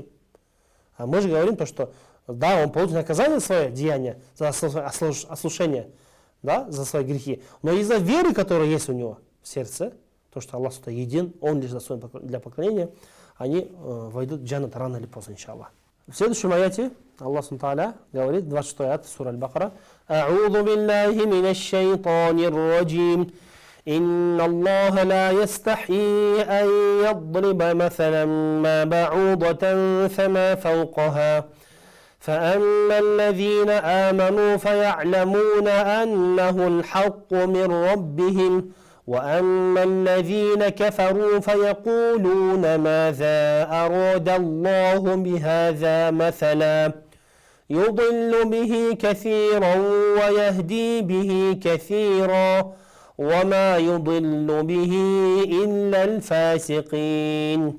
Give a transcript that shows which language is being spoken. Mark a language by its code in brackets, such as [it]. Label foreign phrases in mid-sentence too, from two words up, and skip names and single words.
[ru] А мы же говорим то, что да, он получит наказание за свое деяние, за ослушание, да, за свои грехи. Но из-за веры, которая есть у него в сердце, то, что Аллах един, он лишь достоин для поклонения, они войдут в джаннат рано или поздно, иншаллах. В следующем аяте Аллах Тааля говорит, 26 аят, сура Аль-Бакара, [ar] «أعوذ بالله من الشيطان الرجيم». إن الله لا يستحي أن يضرب مثلا ما بعوضة فما فوقها فأما الذين آمنوا فيعلمون أنه الحق من ربهم وأما الذين كفروا فيقولون ماذا أراد الله بهذا مثلا يضل به كثيرا ويهدي به كثيرا وما يضل به إلا الفاسقين.